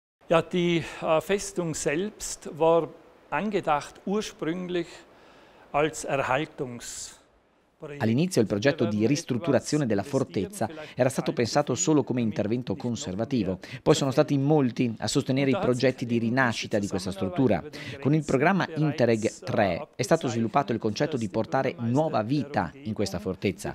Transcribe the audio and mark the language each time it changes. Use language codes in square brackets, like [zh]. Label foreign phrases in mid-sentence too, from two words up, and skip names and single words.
[de] Ja, die Festung selbst war angedacht ursprünglich als [it] All'inizio il progetto di ristrutturazione della fortezza era stato pensato solo come intervento conservativo, poi sono stati molti a sostenere i progetti di rinascita di questa struttura. Con il programma Interreg 3 è stato sviluppato il concetto di portare nuova vita in questa fortezza.